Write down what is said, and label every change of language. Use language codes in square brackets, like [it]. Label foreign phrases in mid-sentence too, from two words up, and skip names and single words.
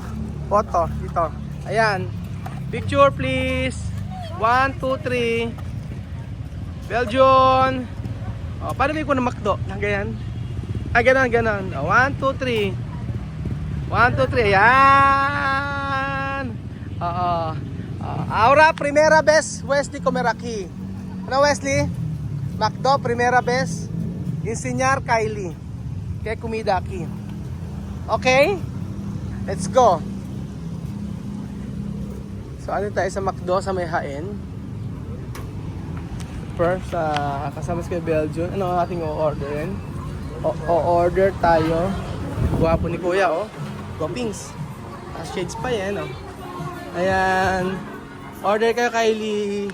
[en] Photo, dito. Ayan. Picture please. 1, 2, 3. Belgian. [tl] Oh, paano may ko na McDo? Ganyan. Ah, ganon. 1, 2, 3. 1, 2, 3. Ayan. Oo. [es] Ahora, primera vez, Wesley comer aquí. [tl] Ano, Wesley? McDo, [es] primera vez. Enseñar Kylie. Kaya comida aquí. [en] Okay? Let's go. So, [tl] ano tayo sa McDo sa may Haen? First, kasama si Belgian. Ano ang ating o-orderin? O-order tayo. Guwapo ni Kuya, oh. Guwapings. Shades pa yan, oh. Ayan. Order kayo, Kylie.